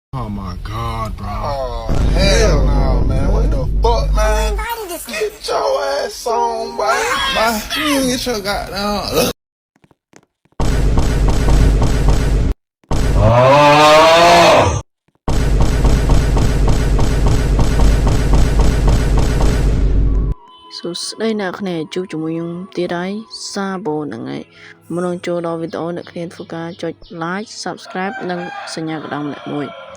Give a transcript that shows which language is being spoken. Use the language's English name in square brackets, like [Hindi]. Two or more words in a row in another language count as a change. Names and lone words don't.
[English] Oh my god, bro. Oh, hell no, man. What the fuck, man? Get your ass on, boy. Bye. You get your goddamn. [Khmer] សួស្តីអ្នកគ្នាជួបជាមួយខ្ញុំទៀតហើយសាបូហ្នឹងហើយមុននឹងចូលដល់វីដេអូអ្នកគ្នាធ្វើការចុច [English] like subscribe [Khmer] និងសញ្ញាកណ្ដឹងម្នាក់មួយ